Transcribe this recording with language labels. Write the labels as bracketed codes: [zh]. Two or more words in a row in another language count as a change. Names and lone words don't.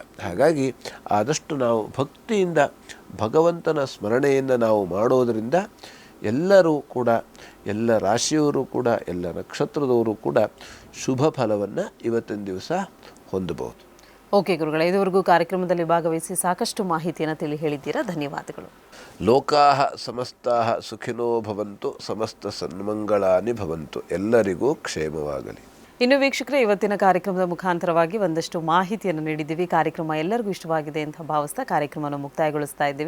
[kn] ಹಾಗಾಗಿ ಆದಷ್ಟು ನಾವು ಭಕ್ತಿಯಿಂದ ಭಗವಂತನ ಸ್ಮರಣೆಯನ್ನು ನಾವು ಮಾಡೋದರಿಂದ ಎಲ್ಲರೂ ಕೂಡ, ಎಲ್ಲ ರಾಶಿಯವರು ಕೂಡ, ಎಲ್ಲ ನಕ್ಷತ್ರದವರು ಕೂಡ ಶುಭ ಫಲವನ್ನು ಇವತ್ತಿನ ದಿವಸ ಹೊಂದಬಹುದು. ಓಕೆ ಗುರುಗಳೇ, ಇದುವರೆಗೂ ಕಾರ್ಯಕ್ರಮದಲ್ಲಿ ಭಾಗವಹಿಸಿ ಸಾಕಷ್ಟು ಮಾಹಿತಿಯನ್ನು ತಿಳಿ ಹೇಳಿದ್ದೀರಾ, ಧನ್ಯವಾದಗಳು. [sa] ಲೋಕಾಹ ಸಮಸ್ತಾಹ ಸುಖಿನೋ ಭವಂತು, ಸಮಸ್ತ ಸನ್ಮಂಗಳಾನಿ ಭವಂತು, [kn] ಎಲ್ಲರಿಗೂ ಕ್ಷೇಮವಾಗಲಿ. ಇನ್ನು ವೀಕ್ಷಕರೇ, ಇವತ್ತಿನ ಕಾರ್ಯಕ್ರಮದ ಮುಖಾಂತರವಾಗಿ ಒಂದಷ್ಟು ಮಾಹಿತಿಯನ್ನು ನೀಡಿದ್ದೀವಿ. ಕಾರ್ಯಕ್ರಮ ಎಲ್ಲರಿಗೂ ಇಷ್ಟವಾಗಿದೆ ಅಂತ ಭಾವಿಸ್ತಾ ಕಾರ್ಯಕ್ರಮವನ್ನು ಮುಕ್ತಾಯಗೊಳಿಸ್ತಾ ಇದ್ದೀವಿ.